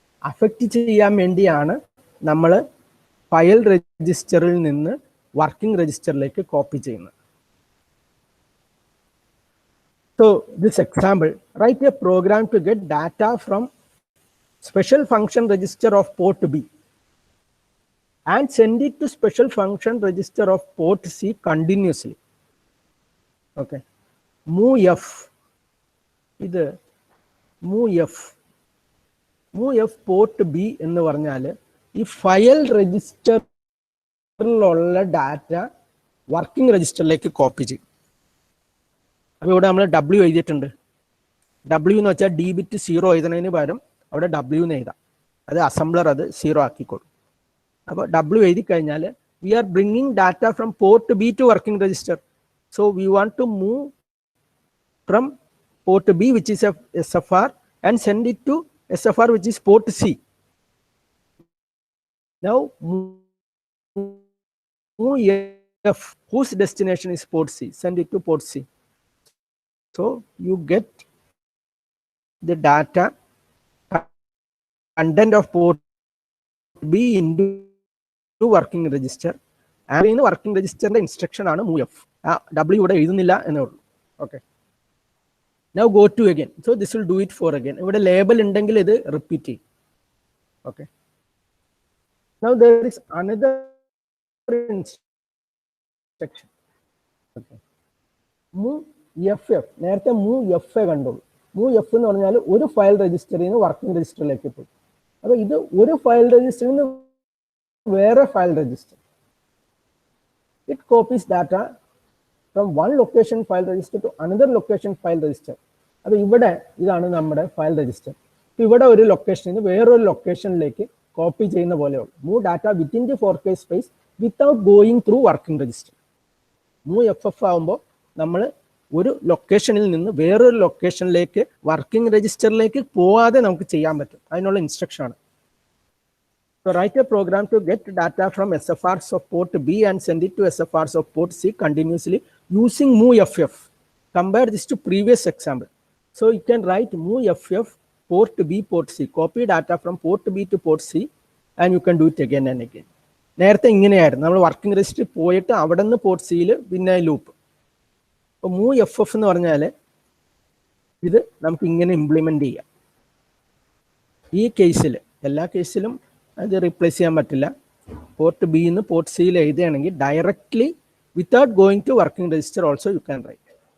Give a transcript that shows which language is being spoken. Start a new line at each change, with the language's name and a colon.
Malayalam: Affect ചെയ്യാൻ വേണ്ടിയാണ് നമ്മൾ ഫയൽ രജിസ്റ്ററിൽ നിന്ന് വർക്കിംഗ് രജിസ്റ്ററിലേക്ക് കോപ്പി ചെയ്യുന്നത്.
English: So this example, write a program to get data from special function register of port B and send it to special function register of port C continuously. Okay. Move F.
Malayalam: ഇത് move F port B എന്ന് പറഞ്ഞാൽ ഈ file രജിസ്റ്ററിലുള്ള data working രജിസ്റ്ററിലേക്ക് copy ചെയ്യും. അപ്പോൾ ഇവിടെ നമ്മൾ W എഴുതിയിട്ടുണ്ട്. W എന്ന് വെച്ചാൽ ഡി ബിറ്റ് 0 എഴുതുന്നതിന് പകരം അവിടെ W എന്ന് എഴുതാം. അത് അസംബ്ലർ അത് 0 ആക്കിക്കോളും. അപ്പോൾ W എഴുതി കഴിഞ്ഞാൽ
English: We are bringing data from port B to working register. So we want to move from port B which is SFR and send it to SFR which is port C. Now move F whose destination is port C, send it to port C. So you get the data content of port B into working register. And in the working register the instruction ആണ് move F. W
Malayalam: ഇവിടെ എഴുതുന്നില്ല എന്നേ ഉള്ളൂ.
English: Okay. Now go to again. So this will do it for again.
Malayalam: ഇവിടെ label ഉണ്ടെങ്കിൽ ഇത് repeat ചെയ്യും.
English: Okay. Now there is another instruction. Okay. Move FF.
Malayalam: നേരത്തെ മൂവ് എഫ് കണ്ടോളൂ. മൂവ് എഫ് എന്ന് പറഞ്ഞാൽ ഒരു ഫയൽ രജിസ്റ്ററിൽ നിന്ന് വർക്കിംഗ് രജിസ്റ്ററിലേക്ക് പോയി. അപ്പോൾ ഇത് ഒരു ഫയൽ രജിസ്റ്ററിൽ നിന്ന് വേറെ file register.
English: It copies data from one location file register to another location file register.
Malayalam: അപ്പോൾ ഇവിടെ ഇതാണ് നമ്മുടെ ഫയൽ രജിസ്റ്റർ. ഇവിടെ ഒരു ലൊക്കേഷനിൽ നിന്ന് വേറൊരു ലൊക്കേഷനിലേക്ക് കോപ്പി ചെയ്യുന്ന പോലെയുള്ളൂ.
English: Move data within the 4K space without going through working register.
Malayalam: Move FF ആകുമ്പോൾ നമ്മൾ ഒരു ലൊക്കേഷനിൽ നിന്ന് വേറൊരു ലൊക്കേഷനിലേക്ക് വർക്കിംഗ് രജിസ്റ്ററിലേക്ക് പോവാതെ നമുക്ക് ചെയ്യാൻ പറ്റും. അതിനുള്ള ഇൻസ്ട്രക്ഷൻ ആണ്.
English: So write a program to get data from SFRs of port B and send it to SFRs of port C continuously using move FF. Compare this to previous example. So you can write move FF port B port C. Copy data from port B to port C and you can do it again and again.
Malayalam: നേരത്തെ ഇങ്ങനെയായിരുന്നു. നമ്മൾ working രജിസ്റ്ററിൽ പോയിട്ട് അവിടെ നിന്ന് port സിയിൽ പിന്നെ loop. അപ്പോൾ മൂവ് FF എന്ന് പറഞ്ഞാൽ ഇത് നമുക്ക് ഇങ്ങനെ ഇംപ്ലിമെന്റ് ചെയ്യാം. ഈ കേസിൽ എല്ലാ കേസിലും അത് റീപ്ലേസ് ചെയ്യാൻ പറ്റില്ല. പോർട്ട് ബി നിന്ന് പോർട്ട് സിയിൽ എഴുതുകയാണെങ്കിൽ
English: Directly without going to working register also you can write.